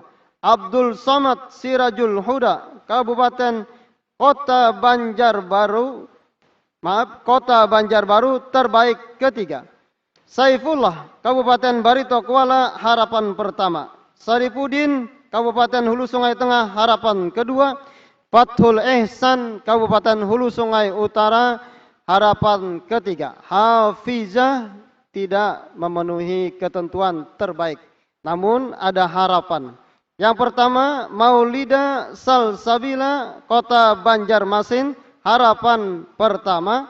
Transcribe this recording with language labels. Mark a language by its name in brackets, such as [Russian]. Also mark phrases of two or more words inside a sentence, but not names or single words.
[Indonesian] Abdul Somad Sirajul Huda, Kabupaten Kota Banjarbaru, terbaik ketiga. Saifullah, Kabupaten Barito Kuala, harapan pertama. Saripudin, Kabupaten Hulu Sungai Tengah, harapan kedua. Fathul Ihsan, Kabupaten Hulu Sungai Utara, harapan ketiga. Hafizah tidak memenuhi ketentuan terbaik, namun ada harapan. Yang pertama, Maulida Salsabila, Kota Banjarmasin, harapan pertama.